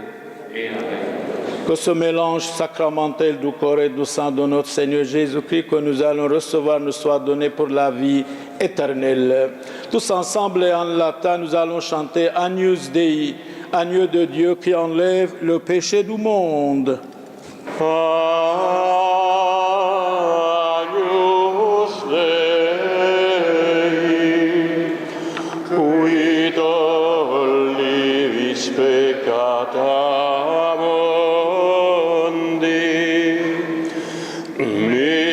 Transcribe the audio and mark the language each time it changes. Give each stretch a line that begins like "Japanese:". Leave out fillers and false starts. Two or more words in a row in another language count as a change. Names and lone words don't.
French: Que ce mélange sacramentel du corps et du sang de notre Seigneur Jésus-Christ que nous allons recevoir nous soit donné pour la vie éternelle. Tous ensemble et en latin, nous allons chanter
Latin: Agnus Dei,
French: agneau de Dieu qui enlève le péché du monde.
Latin: Agnus Dei, qui tollis peccata mundi,